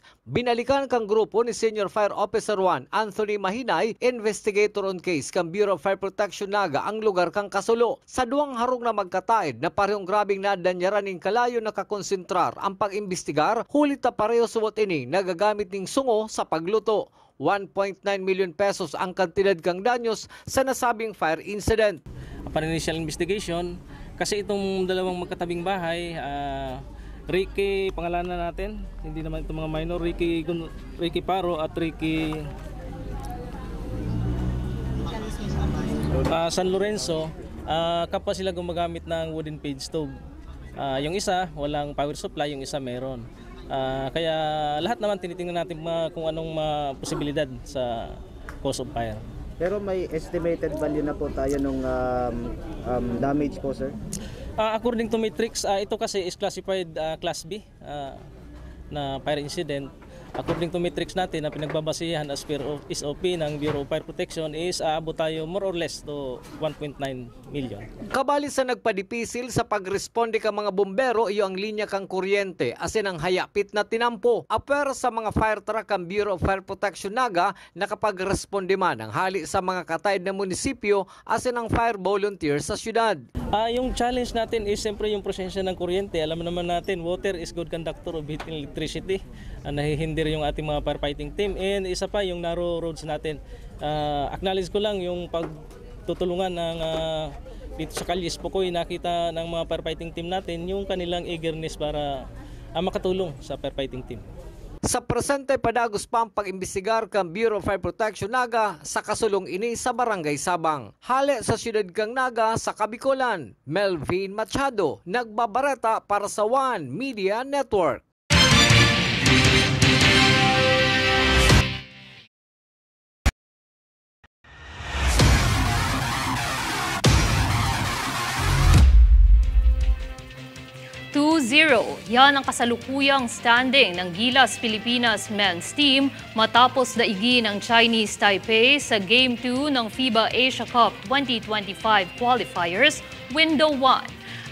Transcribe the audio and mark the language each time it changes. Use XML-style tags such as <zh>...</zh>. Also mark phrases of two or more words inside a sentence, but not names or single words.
<bik>Binalikan kang grupo ni Senior Fire Officer 1 Anthony Mahinay,</bik> <en>investigator on case</en> <bik>kang Bureau of Fire Protection Naga ang lugar kang kasulo. Sa 2 harong na magkataid na parehong grabing nadanyaran ng kalayo nakakonsentrar ang pag-imbestigar, hulit na pareho suwot ini nagagamit ng sungo sa pagluto. 1.9 million pesos ang kantidad kang danyos sa nasabing</bik> <en>fire incident. Upon initial investigation,</en> <tl>kasi itong dalawang magkatabing bahay, Ricky, pangalanan natin, hindi naman itong mga minor, Ricky Paro at Ricky San Lorenzo, kapwa sila gumagamit ng</tl> <en>wooden page stove.</en> <tl>Yung isa, walang power supply, yung isa meron. Kaya lahat naman tinitingnan natin kung anong posibilidad sa</tl> <en>cause of fire.</en> <tl>Pero may</tl> <en>estimated value</en> <tl>na po tayo nung damage po, sir?</tl> <en>According to Matrix,</en> <tl>ito kasi</tl> <en>is classified Class B na fire incident. According to Matrix</en> <tl>natin na pinagbabasihan</tl> <en>as per SOP ng Bureau of Fire Protection is</en> <tl>aabot tayo</tl> <en>more or less to 1.9 million.</en> <bik>Kabali sa nagpadipisil sa pagresponde ka mga bombero iyo ang linya kang kuryente asin ang hayapit na tinampo. Aper sa mga fire truck ang Bureau of Fire Protection Naga nakapagresponde man ang hali sa mga kataid na munisipyo asin ang</bik> <en>fire volunteer</en> <bik>sa syudad.</bik> <tl>Yung challenge natin is siyempre yung presensya ng kuryente. Alam naman natin,</tl> <en>water is good conductor of heat and electricity.</en> <tl>Nahihindir yung ating mga</tl> <en>firefighting team.</en> <tl>And isa pa yung</tl> <en>narrow roads</en> <tl>natin. Acknowledge ko lang yung pagtutulungan ng dito sa Kali Espokoy, nakita ng mga</tl> <en>firefighting team</en> <tl>natin yung kanilang eagerness para makatulong sa</tl> <en>firefighting team.</en> <bik>Sa presente padagos pa ang pag-imbestigar kang Bureau of Fire Protection Naga sa kasulong ini sa Barangay Sabang. Hali sa Siyudad Kang Naga sa Kabikolan, Melvin Machado, nagbabareta para sa One Media Network.</bik> <tl>Yan ang kasalukuyang standing ng Gilas Pilipinas</tl> <en>men's team</en> <tl>matapos daigin ng Chinese Taipei sa Game 2 ng FIBA Asia Cup 2025 qualifiers, Window 1.</tl>